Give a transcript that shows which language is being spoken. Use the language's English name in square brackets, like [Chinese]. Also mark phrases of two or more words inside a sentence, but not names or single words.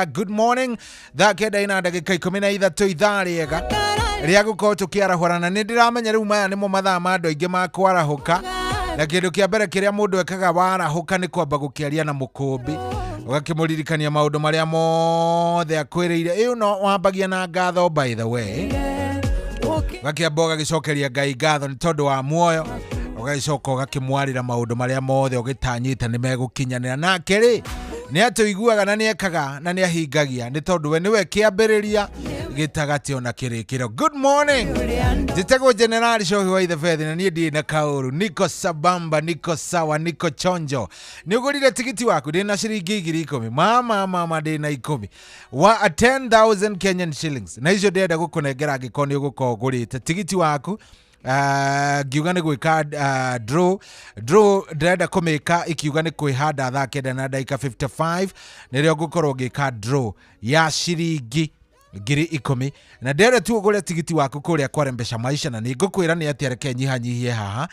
[English] Good morning, [Kikuyu] thaa kenda ina ndagĩka 13 ithaa rĩega rĩa gũkorwo tũkĩarahũrana. Nĩ ndĩramenya rĩu maya nĩmo mathaa ma andũ aingĩ ma kwarahũka na kĩndũ kĩa mbere kĩrĩa mũndũ ekaga warahũka nĩ kwamba gũkĩaria na mũkũmbi ũgakĩmũririkania maũndũ marĩa mothe akwĩrĩire. Ĩyo no wambagia na ngatho [English] by the way, [Kikuyu] ũgakĩamba ũgagĩcokeria Ngai ngatho nĩ tondũ wa muoyo, ũgagĩcoka ũgakĩmwarĩra maũndũ marĩa mothe ũgĩtanyĩte nĩ megũkinyanĩra. Nake rĩ nĩ atũiguaga na nĩ ekaga na nĩ ahingagia nĩ tondũ we nĩwe kĩambĩrĩria gĩtagatĩ ona kĩrĩkĩro. [English] Good morning, [Kikuyu] njĩtagwo General Shohi wa Ithebeth na niĩ ndĩ na kaũru. [Swahili] Niko sabamba, niko sawa, niko chonjo. [Kikuyu] Nĩ ũgũrire tigiti waku ndĩ na ciringi 10,000 mama ndĩ na 10 wa 10,000 [English] Kenyan shillings [Kikuyu] na icio ndĩrenda gũkũnengera angĩkorwo nĩ ũgũkorwo ũgũrĩte tigiti waku. Ngiuga nĩ gwĩka draw ndĩrenda kũmĩka ikiuga nĩ kwĩhanda thaa kenda na ndagĩka 55 nĩrĩo ngũkorwo ngĩka draw ya ciringi 10,000 na ndĩrenda tu ũgũre tigiti waku kũrĩa kwa Mpesa Maisha na nĩ ngũkwĩra nĩ atĩa reke nyihanyihie haha.